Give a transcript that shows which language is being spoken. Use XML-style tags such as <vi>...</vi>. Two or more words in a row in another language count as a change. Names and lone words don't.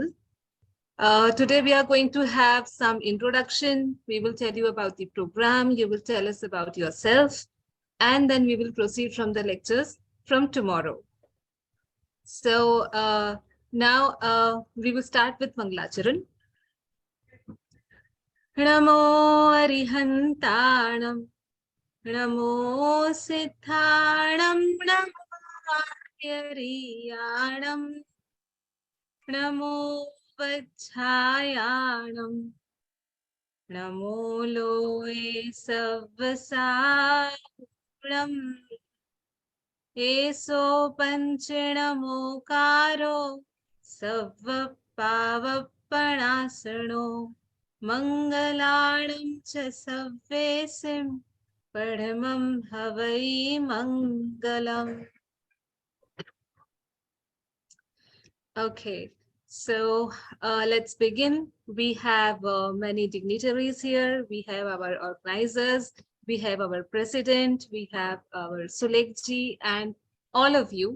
<en>Today we are going to have some introduction. We will tell you about the program. You will tell us about yourself, and then we will proceed from the lectures from tomorrow. So now we will start with Mangalacharan.</en> <pra>Namo Arihantanam, Namo Siddhanam, Namo Ariyanam, Namo Vajjayanam, Namo Loe Savvasaram, Eso Panchanamo Karo, Savvapavapanasano, Mangalanam cha savvesim, Padhamam havai mangalam.</pra> <en>Okay, so let's begin. We have many dignitaries here. We have our organizers. We have our president. We have our Sulekji and all of you.</en>